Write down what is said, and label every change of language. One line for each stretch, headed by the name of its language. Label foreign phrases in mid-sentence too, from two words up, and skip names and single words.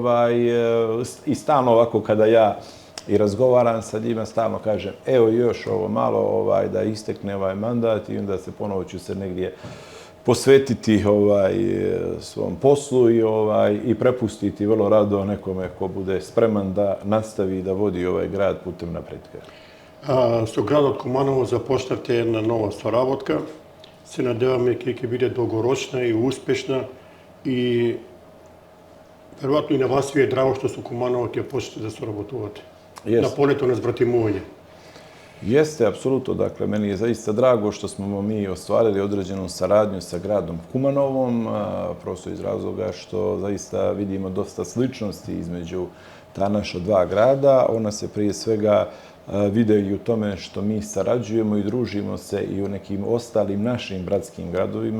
Serbian: i stalno ovako kada ja i razgovaram sa njima, stalno kažem, evo još ovo malo da istekne ovaj mandat i onda se ponovo ću se negdje posvetiti svom poslu i prepustiti vrlo rado nekome ko bude spreman da nastavi da vodi ovaj grad putem napretka.
Macedonian: Со градот Куманово започнавте една нова соработка. Се надеваме ќе биде долгорочна и успешна и веројатно и на вас ви е драго што со Куманово ќе почнете да соработувате. На полето на збратимување.
Serbian: Jeste, apsolutno. Dakle, meni je zaista drago što smo mi ostvarili određenu saradnju sa gradom Kumanovom, prosto iz razloga što zaista vidimo dosta sličnosti između ta naša dva grada. Ona se prije svega vide i u tome što mi sarađujemo i družimo se i u nekim ostalim našim bratskim gradovima.